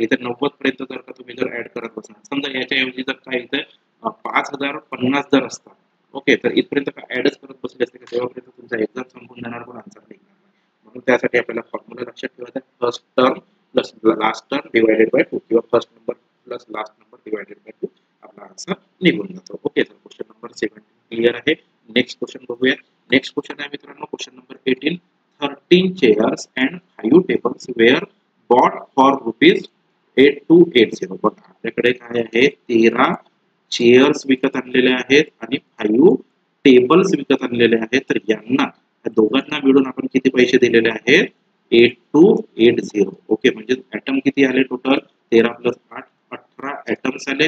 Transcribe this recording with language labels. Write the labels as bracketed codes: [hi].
[mr] इथे 90 पर्यंत जर का तुम्ही जर ऍड करत बसणार, समजा याच्याऐवजी जर काय इथे 5050 जर असतात, ओके, तर इथपर्यंत काय ऍडच करत बसले असते का तेव्हापर्यंत तुमचा एक्झाम संपून जाणार पण आन्सर निघणार नाही. म्हणून त्यासाठी आपल्याला फॉर्म्युला लक्षात ठेवायचा [en] first term plus last term divided by 2 [mr] किंवा [en] first number plus last number divided by 2 [mr] आपला आन्सर निघून जातो. ओके, तर क्वेश्चन नंबर 17 क्लिअर आहे. नेक्स्ट क्वेश्चन बघूया. नेक्स्ट क्वेश्चन आहे मित्रांनो question number 18. [en] 13 chairs and 5 tables were bought for ₹8280. [mr] बघा आपल्याकडे काय आहे 13 चेअर्स विकत आणलेले आहेत आणि 5 टेबल्स विकत आणलेले आहेत. तर यांना दोघांना मिळून आपण किती पैसे दिलेले आहेत 8280. ओके, म्हणजे ऍटम किती आले टोटल 13 प्लस 8 18 ऍटम्स आले.